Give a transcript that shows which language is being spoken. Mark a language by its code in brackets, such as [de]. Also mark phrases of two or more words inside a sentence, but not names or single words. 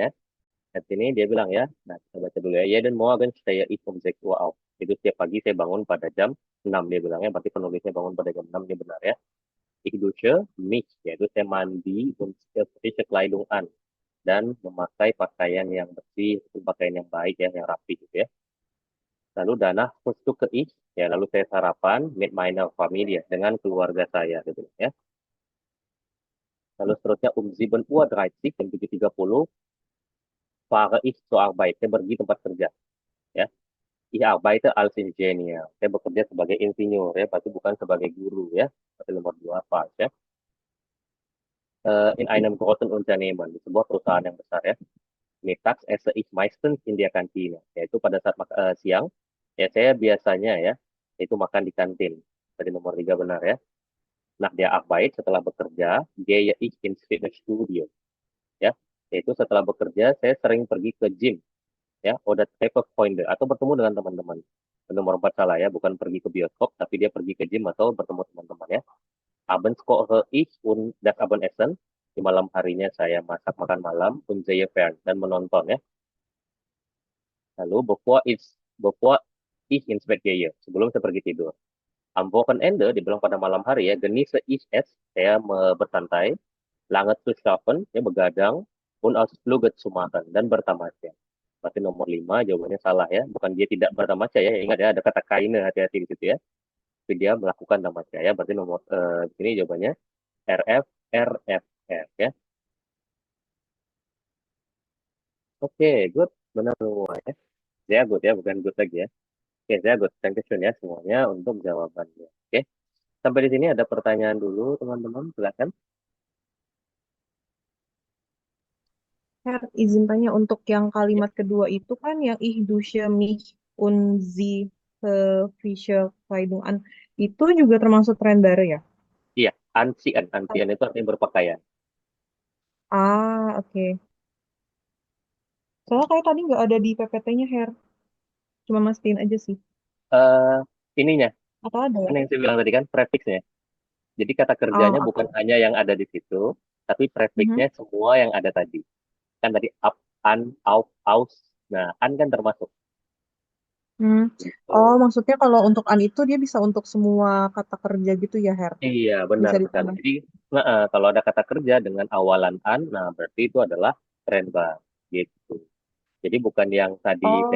[id] Di sini dia bilang ya, nah kita baca dulu ya. [de] Jeden Morgen stehe ich um 6 Uhr auf. [id] Itu setiap pagi saya bangun pada jam 6 dia bilangnya, berarti penulisnya bangun pada jam 6 dia benar ya. [de] Ich dusche mich, [id] yaitu saya mandi [de] und frische Kleidung an. [id] Dan memakai pakaian yang bersih, itu pakaian yang baik ya, yang rapi gitu ya. [de] Lalu danach frühstücke ich, [id] ya lalu saya sarapan [de] mit meiner Familie, [id] dengan keluarga saya gitu ya. Lalu seterusnya 7:30, jam 7.30, [de] fahre ich zur Arbeit, [id] saya pergi tempat kerja ya. [de] Ich arbeite als Ingenieur. [id] Saya bekerja sebagai insinyur ya, berarti bukan sebagai guru ya. Berarti nomor dua pas ya. [de] In einem großen Unternehmen, [id] di sebuah perusahaan yang besar ya. [de] Mittags esse ich meistens in der Kantine, [id] yaitu pada saat siang, ya saya biasanya ya, itu makan di kantin. Tadi nomor tiga benar ya. Nah, dia Arbeit setelah bekerja, [de] gehe ich ins Fitnessstudio, [id] ya. Yaitu setelah bekerja, saya sering pergi ke gym, ya, [de] oder treffe Freunde, [id] atau bertemu dengan teman-teman. Nomor 4 salah ya, bukan pergi ke bioskop, tapi dia pergi ke gym atau bertemu teman-teman ya. [de] Abends koche ich und das Abendessen. [id] Di malam harinya saya masak makan malam [de] und sehe fern [id] dan menonton ya. [de] Lalu bevor ich ins Bett gehe, [id] sebelum saya pergi tidur. [de] Am Wochenende, [id] dibilang pada malam hari ya, [de] genieße ich es, [id] saya bersantai, [de] lange zu schlafen, [id] ya begadang, [de] und Ausflüge zu machen, [id] dan bertamasya. Berarti nomor 5 jawabannya salah ya. Bukan dia tidak bertamasya ya. Ingat ya, ada kata kaine hati-hati di situ ya. Tapi dia melakukan tamasya ya. Berarti nomor ini jawabannya RF, RFF ya. Oke, good. Benar semua ya. Saya good ya, bukan good lagi ya. Oke, saya good. [en] Thank you [id] ya semuanya untuk jawabannya. Oke. Sampai di sini ada pertanyaan dulu, teman-teman. Silakan. Herr, izin tanya untuk yang Ya, kalimat kedua itu kan yang [de] ich dusche mich und sie frische Kleidung an. [id] Itu juga termasuk tren baru ya? iya, ansian. Ansian itu artinya berpakaian. Ah, oke. Soalnya kayak tadi nggak ada di PPT-nya, Her. Cuma mastiin aja sih. eh Ininya, Atau ada ya? kan yang saya bilang tadi kan prefiksnya. Jadi kata kerjanya Oh, bukan oke. hanya yang ada di situ, tapi Mhm. prefiksnya semua yang ada tadi. Kan tadi up, an, auf, aus. Nah, an kan termasuk. Hmm. Gitu. Oh, maksudnya kalau untuk an itu dia bisa untuk semua kata kerja gitu ya, Her? Iya, benar Bisa sekali. ditambah. Jadi, kalau ada kata kerja dengan awalan an, nah berarti itu adalah trendbar. Gitu. Jadi bukan yang tadi saya